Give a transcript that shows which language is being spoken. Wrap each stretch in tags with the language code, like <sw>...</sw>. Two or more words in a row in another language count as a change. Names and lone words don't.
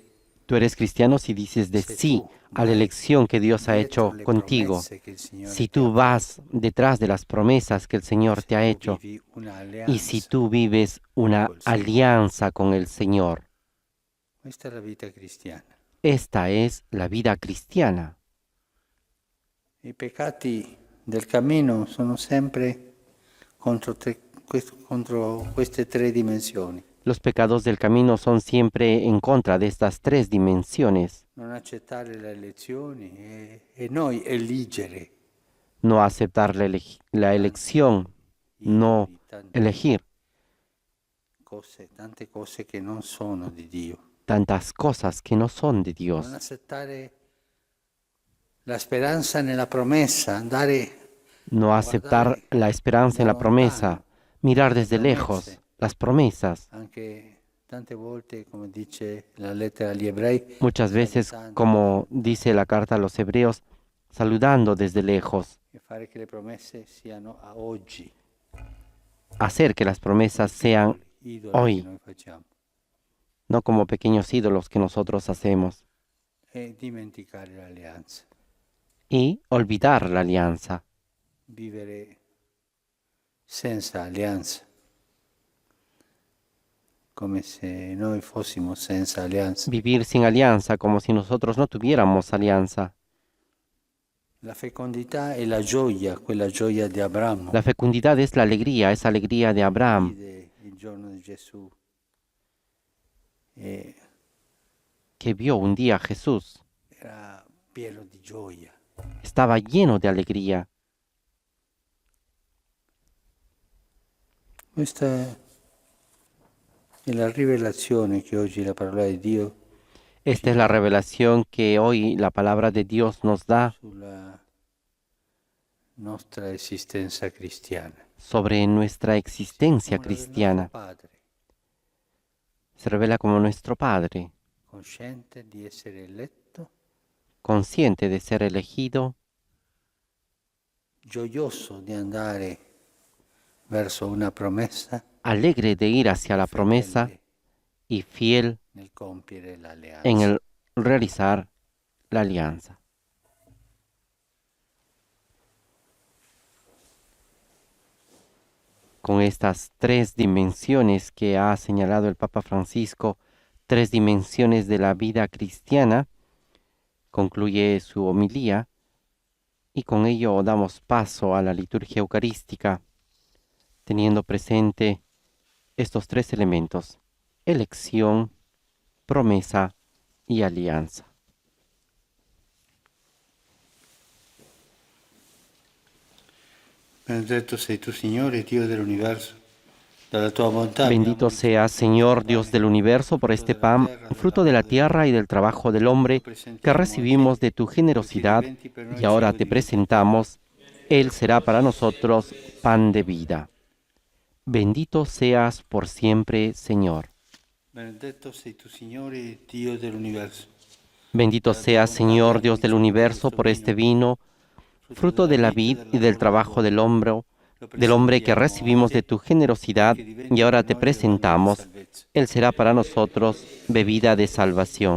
<es>Tú eres cristiano si dices de sí a la elección que Dios ha hecho contigo. Si tú vas detrás de las promesas que el Señor te ha hecho y si tú vives una alianza con el Señor.</es> <it>Questa è la vita cristiana.</it> <es>Esta es la vida cristiana.</es> <it>I peccati del cammino sono sempre contro queste tre dimensioni.</it> <es>Los pecados del camino son siempre en contra de estas tres dimensiones.</es> <it>Non accettare le elezioni e noi eligere.</it> <es>No aceptar la elección, no elegir</es> <it>Tante cose che non sono di Dio.</it> <es>tantas cosas que no son de Dios.</es> <it>Non accettare la speranza nella promessa, andare</it> <es>No aceptar la esperanza en la promesa, mirar desde lejos las promesas.</es> <it>anche tante volte, come dice la lettera agli ebrei,</it> <es>Muchas veces, como dice la carta a los hebreos, saludando desde lejos,</es> <it>e fare che le promesse siano a oggi.</it> <es>hacer que las promesas sean</es> <it>Idoli</it> <es>hoy.</es> <it>che noi facciamo.</it> <es>no como pequeños ídolos que nosotros hacemos,</es> <it>E dimenticare l'alleanza.</it> <es>y olvidar la alianza,</es> <it>Vivere senza alleanza. Come se noi fossimo senza alleanza.</it> <es>vivir sin alianza como si nosotros no tuviéramos alianza.</es> <it>La fecondità è la gioia, quella gioia di Abramo.</it> <es>La fecundidad es la alegría, esa alegría de Abraham,</es> <it>Vide il giorno di Gesù. E</it> <es>que vio un día a Jesús.</es> <it>era pieno di gioia.</it> <es>Estaba lleno de alegría.</es> <it>Questa è la rivelazione che oggi la parola di Dio</it> <es>Esta es la revelación que hoy la palabra de Dios nos da</es> <it>sulla nostra esistenza cristiana.</it> <es>sobre nuestra existencia</es> <it>Come la del</it> <es>cristiana.</es> <it>nostro Padre,</it> <es>Se revela como nuestro Padre,</es> <it>consciente di essere eletto,</it> <es>consciente de ser elegido,</es> <it>gioioso di andare verso una promessa,</it> <es>alegre de ir hacia la promesa</es> <it>fedele</it> <es>y fiel</es> <it>nel compiere l'alleanza.</it> <es>en el realizar la alianza. Con estas tres dimensiones que ha señalado el Papa Francisco, tres dimensiones de la vida cristiana, concluye su homilía y con ello damos paso a la liturgia eucarística, teniendo presente estos tres elementos: elección, promesa y alianza.</es> <it>Benedetto sei tu, Signore, Dio dell'universo. Dalla tua bontà</it> <es>Bendito seas, Señor, Dios del universo, por este pan, fruto de la tierra y del trabajo del hombre, que recibimos de tu generosidad, y ahora te presentamos. Él será para nosotros pan de vida. Bendito seas por siempre, Señor.</es> <it>Benedetto sei tu, Signore, Dio dell'universo.</it> <es>Bendito seas, Señor, Dios del universo, por este vino, fruto de la vid y del trabajo del hombre que recibimos de tu generosidad, y ahora te presentamos. Él será para nosotros bebida de salvación.</es>